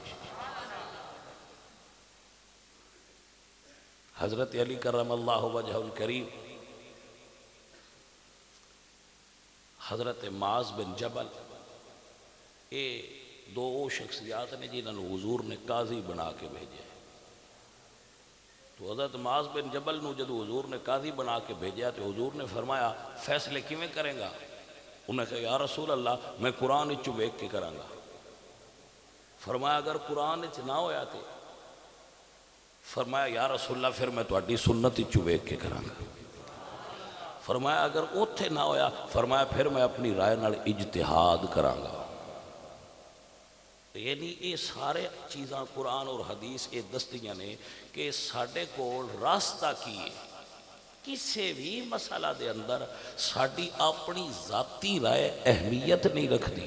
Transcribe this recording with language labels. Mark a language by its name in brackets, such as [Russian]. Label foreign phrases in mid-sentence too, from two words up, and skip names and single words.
[Urdu] حضرت علی کرم اللہ وجہ الکریم، حضرت معاذ بن جبل، یہ دو شخصیات نے جنہوں حضور نے قاضی بنا کے بھیجے۔ [Punjabi] تو حضرت معاذ بن جبل نو جدو حضور نے قاضی بنا کے بھیجا تو حضور نے فرمایا فیصلے کیویں کریں گا؟ انہوں نے کہا یا رسول اللہ میں قرآن وچوں ویکھ کے کراں گا۔ فرمایا اگر قرآن وچ نہ ہویا تے؟ فرمایا یا رسول اللہ پھر میں تہاڈی سنت وچوں ویکھ کے کراں گا۔ فرمایا اگر اوتھے نہ ہویا؟ فرمایا پھر میں اپنی رائے نال اجتہاد کراں گا۔ یعنی یہ سارے چیزاں قرآن اور حدیث یہ دستیاں نے کہ ساڈے کول راستہ کی ہے، کسی بھی مسئلہ دے اندر ساڈی اپنی ذاتی رائے [Urdu] اہمیت نہیں رکھتی۔